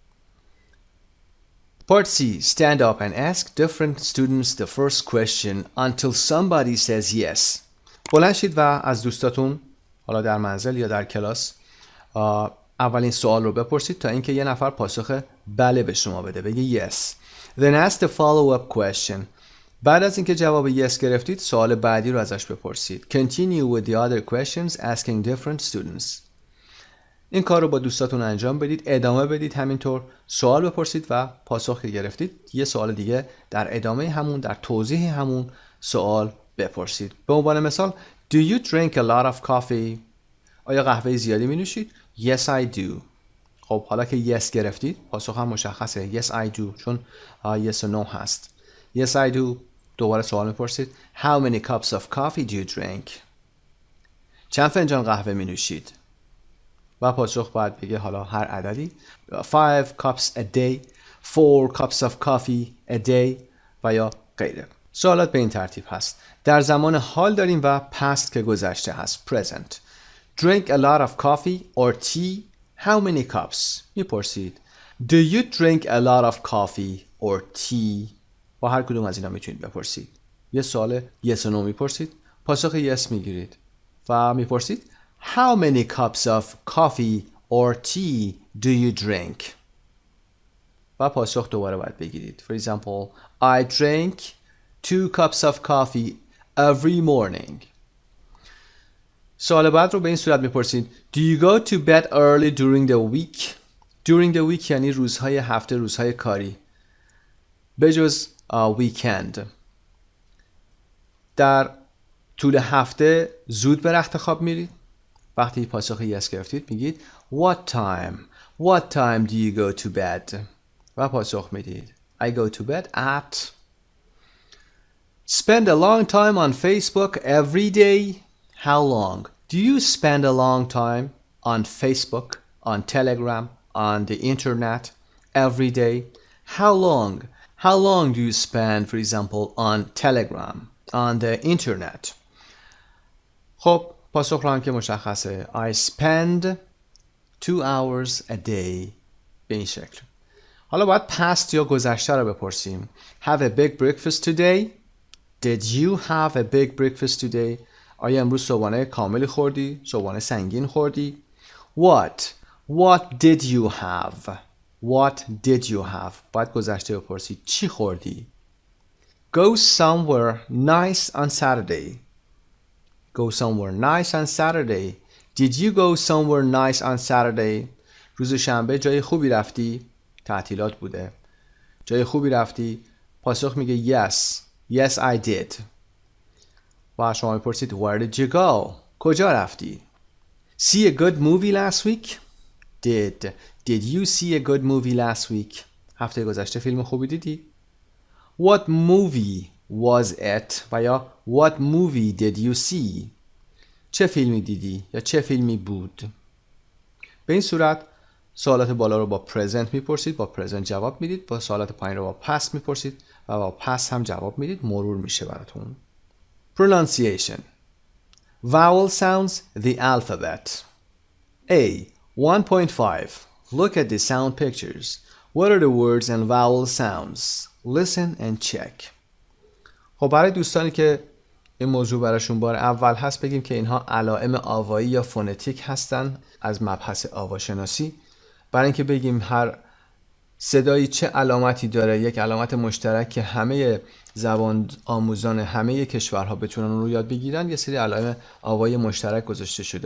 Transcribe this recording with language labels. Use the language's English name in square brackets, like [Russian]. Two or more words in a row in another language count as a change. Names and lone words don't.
[English] Part C. Stand up and ask different students the first question until somebody says yes. [Persian] بلند شید و از دوستاتون حالا در منزل یا در کلاس اولین سوال رو بپرسید تا اینکه یه نفر پاسخ بله به شما بده، بگه yes. [English] Then ask the follow-up question. [Persian] بعد از اینکه جواب yes گرفتید سوال بعدی رو ازش بپرسید. [English] Continue with the other questions asking different students. [Persian] این کار رو با دوستاتون انجام بدید، ادامه بدید، همینطور سوال بپرسید و پاسخ که گرفتید یه سوال دیگه در ادامه همون، در توضیح همون سوال بپرسید. به عنوان مثال [English] Do you drink a lot of coffee? [Persian] آیا قهوه زیادی می نوشید؟ [English] Yes I do. [Persian] خب حالا که yes گرفتید پاسخ هم مشخصه. [English] Yes I do چون yes و no هست. Yes I do. [Persian] دوباره سوال میپرسید [English] How many cups of coffee do you drink? [Persian] چند فنجان قهوه می نوشید؟ و پاسخ باید بگه حالا هر عددی [English] 5 cups a day 4 cups of coffee a day [Persian] و یا غیره. سوالات به این ترتیب هست. در زمان حال داریم و past که گذشته هست present. [English] Drink a lot of coffee or tea. How many cups? میپرسید Do you drink a lot of coffee or tea? [Persian] با هر کدوم از اینا میتونید بپرسید. یه سوال [English] yes و no [Persian] میپرسید، پاسخ [English] yes [Persian] میگیرید و میپرسید [English] How many cups of coffee or tea do you drink? [Persian] و پاسخ دوباره باید بگیرید. [English] For example, I drink 2 cups of coffee every morning. [Persian] سوال بعد رو به این صورت میپرسید [English] Do you go to bed early during the week? During the week [Persian] یعنی روزهای هفته، روزهای کاری، بجز weekend. در طول هفته زود به رخت خواب میرید؟ وقتی پاسخ [English] yes [Persian] گرفتید میگید [English] What time do you go to bed? [Persian] و پاسخ میدید [English] I go to bed at. Spend a long time on Facebook every day. How long? Do you spend a long time on Facebook, on Telegram, on the internet every day? How long? How long do you spend, for example, on Telegram, on the internet? [Persian] خب پاسخ رو هم که مشخصه [English] I spend 2 hours a day. [Persian] به این شکل. حالا باید past یا گذشته رو بپرسیم. [English] Have a big breakfast today? Did you have a big breakfast today? [Persian] آیا امروز صبحانه کاملی خوردی؟ صبحانه سنگین خوردی؟ [English] What did you have? What did you have? [Persian] باید گذشته بپرسید. چی خوردی؟ [English] Go somewhere nice on Saturday. Go somewhere nice on Saturday. Did you go somewhere nice on Saturday? [Persian] روز شنبه جای خوبی رفتی؟ تعطیلات بوده. جای خوبی رفتی؟ پاسخ میگه yes. [English] Yes I did. [Persian] و شما میپرسید [English] Where did you go? [Persian] کجا رفتی؟ [English] See a good movie last week? Did you see a good movie last week? [Persian] هفته گذشته فیلم خوبی دیدی؟ [English] What movie was it? [Persian] و یا [English] What movie did you see? [Persian] چه فیلمی دیدی یا چه فیلمی بود؟ به این صورت سوالات بالا رو با present میپرسید، با present جواب میدید، با سوالات پایین رو با past میپرسید و با past هم جواب میدید. مرور میشه براتون. [English] Pronunciation. Vowel sounds, the alphabet. A. 1.5. Look at the sound pictures. What are the words and vowel sounds? Listen and check. [Persian] خب برای دوستانی که این موضوع براشون بار اول هست بگیم که اینها علائم آوایی یا فونتیک هستن از مبحث آواشناسی. برای اینکه بگیم هر صدایی چه علامتی داره، یک علامت مشترک که همه زبان آموزان همه کشورها بتونن اون رو یاد بگیرن، یه سری علائم آوایی مشترک گذاشته شده.